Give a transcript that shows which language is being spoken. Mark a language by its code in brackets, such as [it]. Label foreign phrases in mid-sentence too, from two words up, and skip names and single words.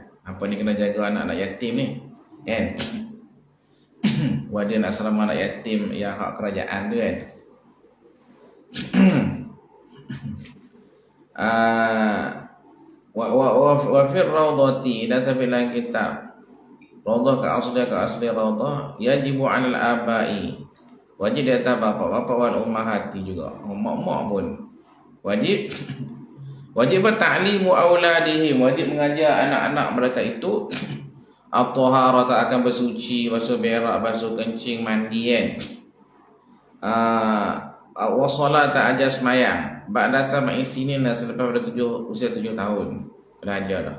[ms] Apa ni kena jaga anak-anak yatim ni kan. Warden asrama anak yatim yang hak kerajaan tu kan. [ar] وفي الروضة, [ms] dan dalam kitab raudhah ka asli raudhah, [ar] يجب على الآباء, [ms] wajib di atas bapa [ar] والأمهات [ms] juga, mak-mak pun wajib [ar] تعليم أولادهم, [ms] wajib mengajar anak-anak mereka itu at-taharah, akan bersuci, basuh berak, basuh kencing, mandi kan. [ar] والصلاة, [ms] ajar semayang [ar] بعد سبع سنين, [ms] selepas pada usia 7 tahun belajar dah.